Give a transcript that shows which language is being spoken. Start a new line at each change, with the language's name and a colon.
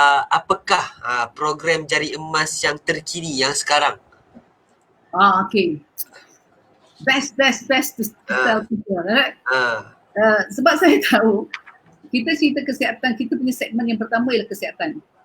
Malay: Apakah program jari emas yang terkini yang sekarang? Okay.
English: Best to tell people, right?
Malay: Sebab saya tahu kita cerita kesihatan, kita punya segmen yang pertama ialah kesihatan.